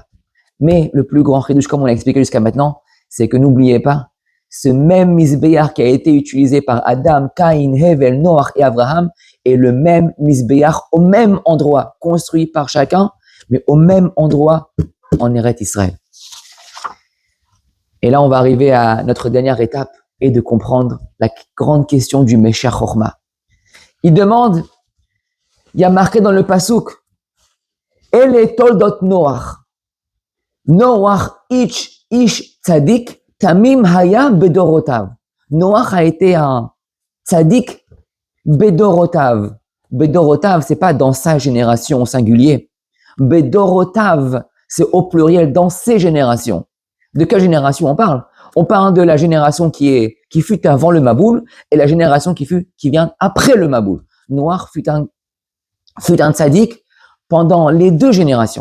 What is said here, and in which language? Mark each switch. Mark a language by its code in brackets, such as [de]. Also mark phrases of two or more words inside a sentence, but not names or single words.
[fr] Mais le plus grand chidouche, comme on l'a expliqué jusqu'à maintenant, c'est que n'oubliez pas, ce même Mizbeach qui a été utilisé par Adam, Caïn, Hevel, Noach et Abraham est le même Mizbeach au même endroit, construit par chacun, mais au même endroit en Eretz Israël. Et là, on va arriver à notre dernière étape et de comprendre la grande question du Meshach Chorma. Il demande, il y a marqué dans le pasuk, [he] אלה תולדות נח. נח איש צדיק תמים היה בדורותיו. [fr] Noach a été un [he] צדיק בדורותיו. [fr] Bedorotav, c'est pas dans sa génération au singulier. Bedorotav, c'est au pluriel dans ses générations. De quelle génération on parle? On parle de la génération qui fut avant le Maboul et la génération qui vient après le Maboul. Noach fut un tzaddik pendant les 2 générations.